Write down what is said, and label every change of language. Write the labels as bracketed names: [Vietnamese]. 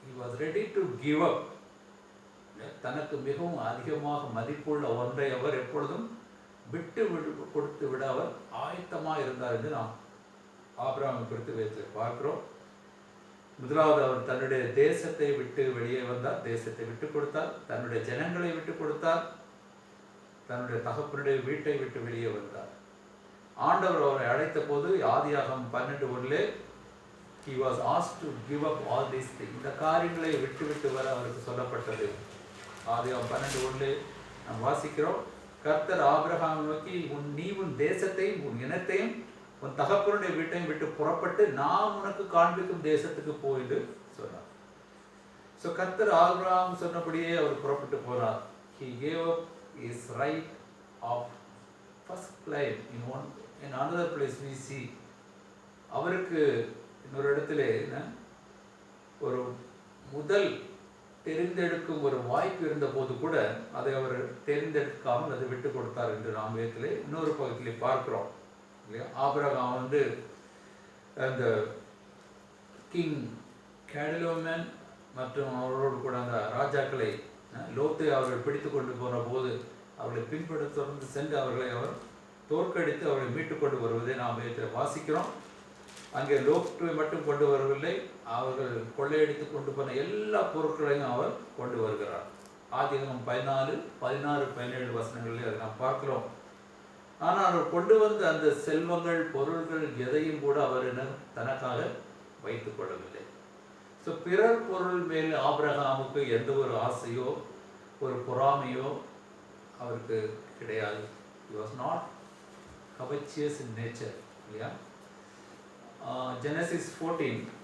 [English] He was ready to give up. [Tamil] தனக்கு மிகவும் அதிகமாக மதிப்புள்ள ஒன்றை அவர் எப்பொழுதும் விட்டு கொடுத்து விட அவர் ஆயத்தமாக இருந்தார் என்று நாம் ஆபிரகாமை குறித்து வைத்து பார்க்கிறோம். முதலாவது, அவர் தன்னுடைய தேசத்தை விட்டு வெளியே வந்தார், தேசத்தை விட்டு கொடுத்தார், தன்னுடைய ஜனங்களை விட்டு கொடுத்தார், தன்னுடைய தகப்பனுடைய வீட்டை விட்டு வெளியே வந்தார். ஆண்டவர் அவரை அழைத்த போது ஆதியாகமம் [English] 12:1 he was asked to give up all these things. [Tamil] இந்த காரியங்களை விட்டு வர அவருக்கு சொல்லப்பட்டது. ஆதியாகமம் 12:1 நாம் வாசிக்கிறோம். கர்த்தர் ஆபிரகாமை நோக்கி, நீ உன் தேசத்தையும் உன் இனத்தையும் உன் தகப்பனுடைய வீட்டையும் விட்டு புறப்பட்டு நான் உனக்கு காண்பிக்கும் தேசத்துக்கு போயிட்டு சொன்னார். ஸோ கர்த்தர் ஆபிரகாம் சொன்னபடியே அவர் புறப்பட்டு போனார். [English] He gave up his right of first claim in another place we see. [Tamil] அவருக்கு இன்னொரு இடத்துல ஒரு முதல் தெரிந்தெடுக்கும் ஒரு வாய்ப்பு இருந்த போது கூட அதை அவர் தெரிந்தெடுக்காமல் அதை விட்டு கொடுத்தார் என்று நாம் வேதத்திலே இன்னொரு பகுதியிலே பார்க்கிறோம் இல்லையா. ஆபிரகாம் அந்த கிங் கேடிலோமேன் மற்றும் அவரோடு கூட அந்த ராஜாக்களை லோத்தை அவர்கள் பிடித்து கொண்டு போன போது அவர்களை பின்பற்ற தொடர்ந்து சென்று அவர்களை அவர் தோற்கடித்து அவர்களை மீட்டு கொண்டு வருவதை நாம் வேதத்தில் வாசிக்கிறோம். அங்கே லோத்துவை மட்டும் கொண்டு வரவில்லை, அவர்கள் கொள்ளையடித்து கொண்டு போன எல்லா பொருட்களையும் அவர் கொண்டு வருகிறார். ஆதியாகமம் 14:16-17 வசனங்களில் அதை நாம் பார்க்கிறோம். ஆனால் அவர் கொண்டு வந்த அந்த செல்வங்கள் பொருள்கள் எதையும் கூட அவர் தனக்காக வைத்துக் கொள்ளவில்லை. ஸோ பிறர் பொருள் மேல் ஆபிரகாமுக்கு எந்த ஒரு ஆசையோ ஒரு பொறாமையோ அவருக்கு கிடையாது. [English] He was not covetous in nature இல்லையா. Genesis 14